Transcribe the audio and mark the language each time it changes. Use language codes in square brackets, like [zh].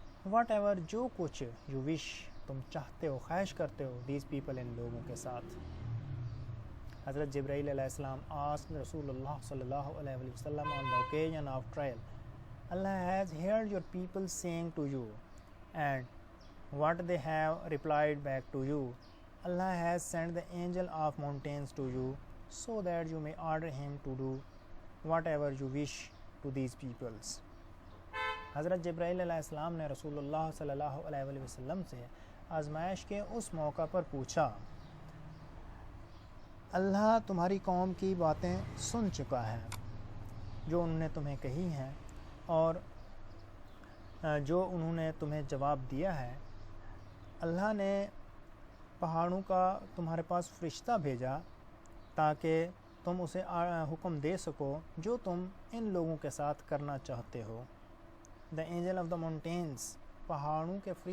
[en] whatever, [ur] جو کچھ، [en] you wish, [ur] تم چاہتے ہو، خواہش کرتے ہو، [en] these people, [ur] ان لوگوں کے ساتھ۔ [en] حضرت جبرائیل علیہ السلام آسکed رسول اللہ صلی اللہ علیہ وسلم on the occasion of trial, Allah has heard your people saying to you, and what they have replied back to you. Allah has sent the angel of mountains to you, so that you may order him to do whatever you wish to these peoples. [ur] حضرت جبرائیل علیہ السلام نے رسول اللہ صلی اللہ علیہ وسلم سے آزمائش کے اس موقع پر پوچھا، اللہ تمہاری قوم کی باتیں سن چکا ہے، جو انہوں نے تمہیں کہی ہیں، اور جو انہوں نے تمہیں جواب دیا ہے۔ اللہ نے پہاڑوں کا تمہارے پاس فرشتہ بھیجا تاکہ تم اسے حکم دے سکو جو تم ان لوگوں کے ساتھ کرنا چاہتے ہو۔ [en] the angel of the mountains, [ur] پہاڑوں کے